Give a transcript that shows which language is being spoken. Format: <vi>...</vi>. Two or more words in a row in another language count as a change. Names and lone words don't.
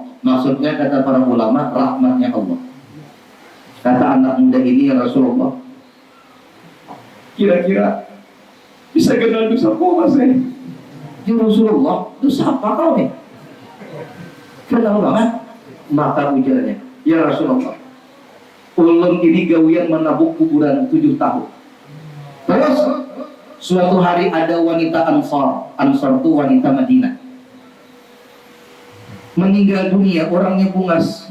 <bjn>Maksudnya kata para ulama, rahmatnya Allah. Kata anak muda ini,</bjn> <ar>يا رسول الله,</ar> <bjn>kira-kira bisa kenal dosa kau masih?</bjn> <ar>يا رسول الله,</ar> <bjn>dosa apa kau nih? Kenal banget. Maka ujarnya,</bjn> <ar>يا رسول الله,</ar> <bjn>ulun ini gawian menabuk kuburan 7 tahun. Terus suatu hari ada wanita Ansar. Ansar itu wanita Madinah, meninggal dunia, orangnya bungas.</bjn>